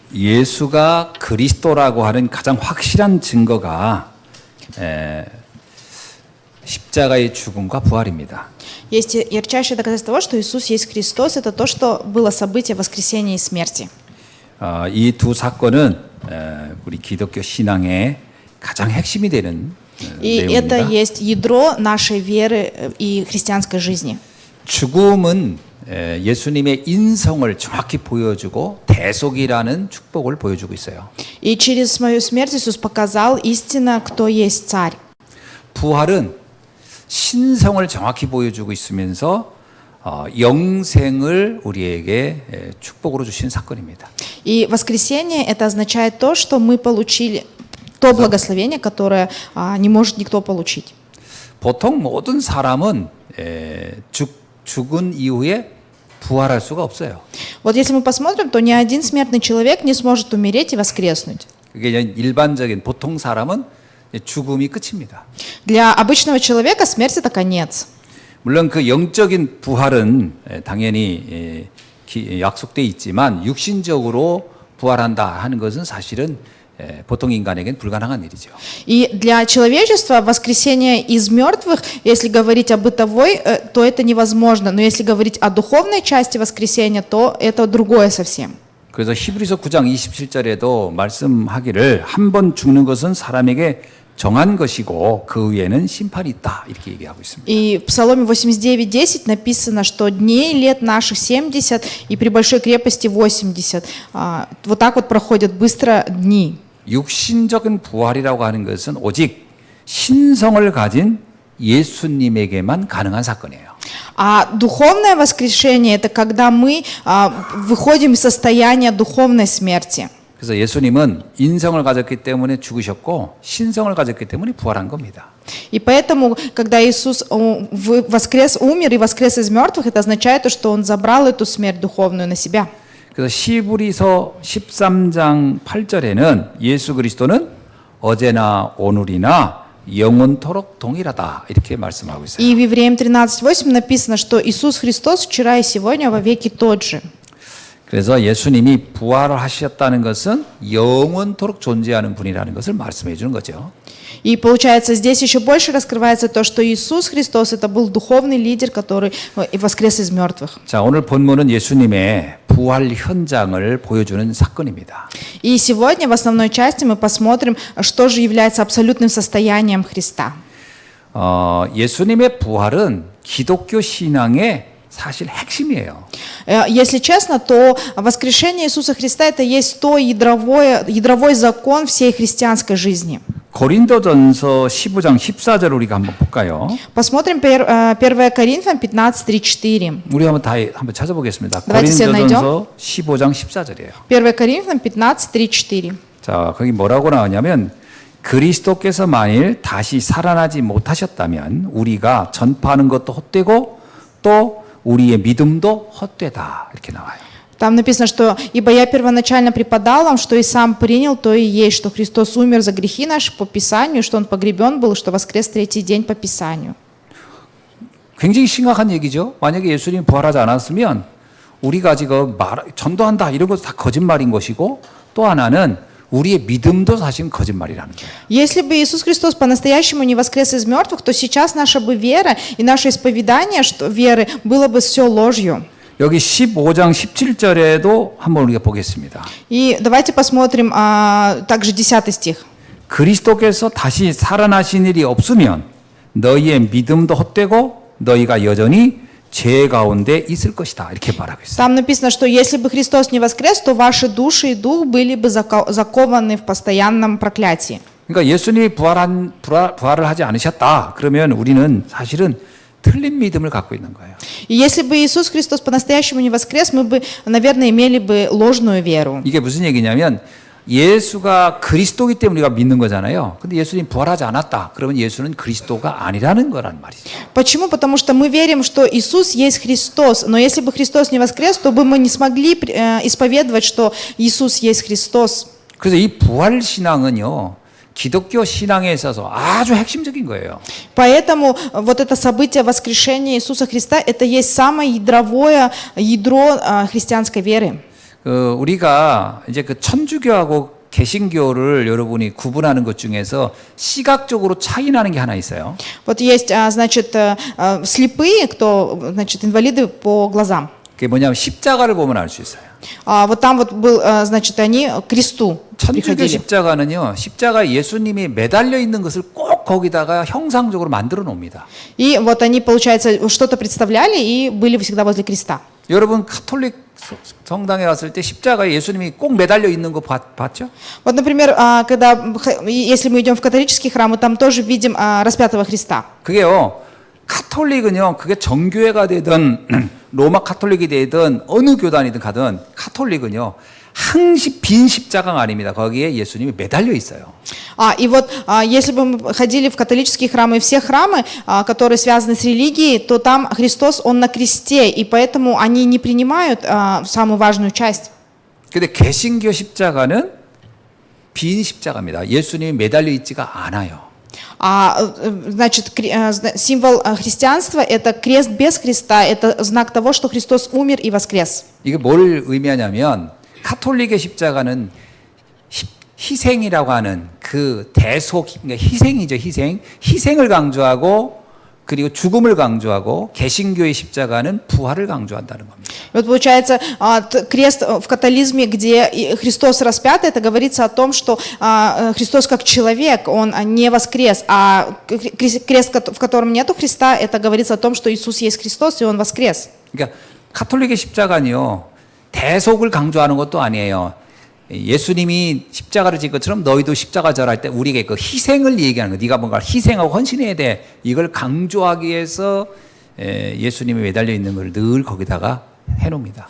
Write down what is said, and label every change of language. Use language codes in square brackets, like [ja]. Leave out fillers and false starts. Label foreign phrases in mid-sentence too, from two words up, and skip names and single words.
[ko] 예수가 그리스도라고 하는 가장 확실한 증거가 십자가의 죽음과 부활입니다. [ru] Есть ярчайшее доказательство того, что Иисус есть Христос, это то, что было событие воскресения и смерти. [ko] 이 두 사건은 우리 기독교 신앙의 가장 핵심이 되는 [ru] И это [ko] 내용입니다. [ru] есть ядро нашей веры и христианской жизни. [ko] 죽음은 예수님의 인성을 정확히 보여주고 대속이라는 축복을 보여주고 있어요. [ru] И через свою смерть Иисус показал истинно, кто есть царь. [ko] 부활은 신성을 정확히 보여주고 있으면서 영생을 우리에게 축복으로 주신 사건입니다. [ru] И воскресение это означает то, что мы получили то благословение, которое не может никто получить. [ko] 보통 모든 사람은 죽은 이후에 부활할 수가 없어요. [ru] Вот если мы посмотрим, то ни один смертный человек не сможет умереть и воскреснуть. [ko] 그게 일반적인 보통 사람은 죽음이 끝입니다. [ru] Для обычного человека смерть это конец. [ko] 물론 그 영적인 부활은 당연히 약속돼 있지만 육신적으로 부활한다 하는 것은 사실은 보통 인간에겐 불가능한 일이죠. [ru] И для человечества воскресение из мертвых, если говорить о бытовой, то это невозможно. Но если говорить о духовной части воскресения, то это другое совсем. [ko] 그래서 히브리서 9장 27절에도 말씀하기를 한 번 죽는 것은 사람에게 정한 것이고 그 위에는 심판이 있다 이렇게 얘기하고 있습니다. [ru] И в Псаломе 89:10 написано, что дней лет наших 70 и при большой крепости 80. Вот так вот проходят быстро дни. [ko] 육신적인 부활이라고 하는 것은 오직 신성을 가진 예수님에게만 가능한 사건이에요. [ru] А духовное воскрешение – это когда мы выходим из состояния духовной смерти. [ko] 그래서 예수님은 인성을 가졌기 때문에 죽으셨고 신성을 가졌기 때문에 부활한 겁니다. [ru] И поэтому, когда Иисус воскрес, умер и воскрес из мертвых, это означает, что Он забрал эту смерть духовную на себя. [ko] 그래서 히브리서 13장 8절에는 예수 그리스도는 어제나 오늘이나 영원토록 동일하다 이렇게 말씀하고 있어요. [ru] И в Евреям 13:8 написано, что Иисус Христос вчера и сегодня во веки тот же. [ko] 그래서 예수님이 부활을 하셨다는 것은 영원토록 존재하는 분이라는 것을 말씀해 주는 거죠. [ru] И получается, здесь еще больше раскрывается то, что Иисус Христос это был духовный лидер, который воскрес из мертвых. [ko] 자, 오늘 본문은 예수님의 부활 현장을 보여주는 사건입니다. [ru] И сегодня в основной части мы посмотрим, что же является абсолютным состоянием Христа. [ko] 예수님의 부활은 기독교 신앙의 사실 핵심이에요. [ru] Если честно, то воскрешение Иисуса Христа это есть то ядровой закон всей христианской жизни. [ko] 고린도전서 15장 14절 우리가 한번 볼까요? [ru] Посмотрим 1 Коринфянам 15:3-4. [ko] 우리 한번 찾아보겠습니다. [ru] Давайте все [ko] 고린도전서 15장 14절이에요. [ru] 1 Коринфянам 15:3-4. [ko] 자, 거기 뭐라고 나오냐면 그리스도께서 만일 다시 살아나지 못하셨다면 우리가 전파하는 것도 헛되고 또 우리의 믿음도 헛되다 이렇게 나와요. [ru] Там написано, что «Ибо я первоначально преподал вам, что и сам принял, то и есть, что Христос умер за грехи наши по Писанию, что Он погребен был, что воскрес третий день по Писанию». [ko] 굉장히 심각한 얘기죠. 만약에 예수님이 부활하지 않았으면 우리가 지금 전도한다 이런 것도 다 거짓말인 것이고 또 하나는 우리의 믿음도 사실 거짓말이라는 거예요. [ru] Если бы Иисус Христос по-настоящему не воскрес из мертвых, то сейчас наша бы вера и наше исповедание веры было бы все ложью. [ko] 여기 15장 17절에도 한번 우리가 보겠습니다. [ru] И давайте посмотрим также 10 стих. [ko] 그리스도께서 다시 살아나신 일이 없으면 너희의 믿음도 헛되고 너희가 여전히 죄 가운데 있을 것이다. 이렇게 말하고 있어요. [ru] Там написано, что если бы Христос не воскрес, то ваши души и дух были бы закованы в постоянном проклятии. [ko] 그러니까 예수님이 부활을 하지 않으셨다. 그러면 우리는 사실은 틀린 믿음을 갖고 있는 거예요. [ru] И если бы Иисус Христос по-настоящему не воскрес, мы бы, наверное, имели бы ложную веру. [ko] 이게 무슨 얘기냐면 예수가 그리스도이기 때문에 우리가 믿는 거잖아요. 근데 예수님 부활하지 않았다. 그러면 예수는 그리스도가 아니라는 거란 말이죠. [ru] Почему? Потому что мы верим, что Иисус есть Христос. Но если бы Христос не воскрес, то бы мы не смогли исповедовать, что Иисус есть Христос. [ko] 그래서 이 부활 신앙은요. 기독교 신앙에 있어서 아주 핵심적인 거예요. [ru] Поэтому вот это событие воскрешения Иисуса Христа, это есть самое ядро христианской веры. [ko] 우리가 이제 그 천주교하고 개신교를 여러분이 구분하는 것 중에서 시각적으로 차이 나는 게 하나 있어요. [ru] Вот есть, значит, слепые, кто, значит, инвалиды по глазам. [ko] 그게 뭐냐면 십자가를 보면 알 수 있어요. [ru] Вот там вот был, значит, они к кресту [ko] 천주교 [ru] приходили. [ko] 십자가는요, 십자가에 예수님이 매달려 있는 것을 꼭 거기다가 형상적으로 만들어 놓습니다. [ru] И вот они, получается, что-то представляли и были всегда возле креста. [ko] 여러분 카톨릭 성당에 갔을 때 십자가에 예수님이 꼭 매달려 있는 거 봤죠? [ru] Вот, например, если мы идем в католический храм, мы там тоже видим распятого Христа. [ko] 그게요, 카톨릭은요, 그게 정교회가 되든 로마 카톨릭이 되든 어느 교단이든 가든 카톨릭은요, 항시 빈 십자가가 아닙니다. 거기에 예수님이 매달려 있어요. [ru] И вот, если бы мы ходили в католические храмы и все храмы, которые связаны с религией, то там Христос, Он на кресте, и поэтому они не принимают самую важную часть. [ko] 근데 개신교 십자가는 빈 십자가입니다. 예수님이 매달려 있지가 않아요. [ru] Значит, символ христианства – это крест без Христа, это знак того, что Христос умер и воскрес. [ko] 이게 뭘 의미하냐면 카톨릭의 십자가는 희생이라고 하는 그 대속, 그러니까 희생이죠, 희생을 강조하고 그리고 죽음을 강조하고 개신교의 십자가는 부활을 강조한다는 겁니다. [ru] Вот получается, крест в католизме, где Христос распят, это говорится о том, что Христос как человек, Он не воскрес, а крест, в котором нету Христа, это говорится о том, что Иисус есть Христос, и Он воскрес. [ko] 그러니까 카톨릭의 십자가는요, 대속을 강조하는 것도 아니에요. 예수님이 십자가를 진 것처럼 너희도 십자가 절할 때 우리에게 그 희생을 얘기하는 거. 네가 뭔가 희생하고 헌신해야 돼. 이걸 강조하기 위해서 예수님이 매달려 있는 걸 늘 거기다가 해놓습니다.